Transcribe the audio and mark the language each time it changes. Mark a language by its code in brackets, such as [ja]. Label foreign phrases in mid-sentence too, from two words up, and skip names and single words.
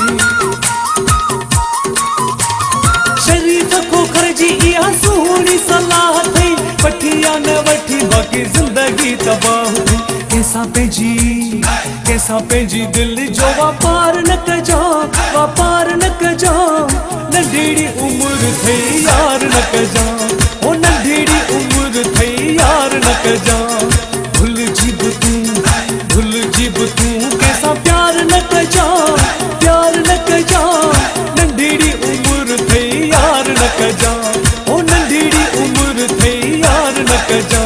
[sd] शरीफ खोखर जी इहा सुहिणी सलाह थई, वठिया न वठी बाक़ी ज़िंदगी तबाह थई। [skr] कैसा पेंजी, कैसा पेंजी दिल जो वापार न कजा, वापार न कजा। नंढेड़ी उम्र थे यार न कजा, ओ नंढेड़ी उम्र थे यार न कजा। भुल जिब तू, भुल जिब तू कैसा प्यार न कजा, प्यार न कजा। नंढेड़ी उम्र थे यार न कजा, ओ नंढेड़ी उम्र थे यार न कजा।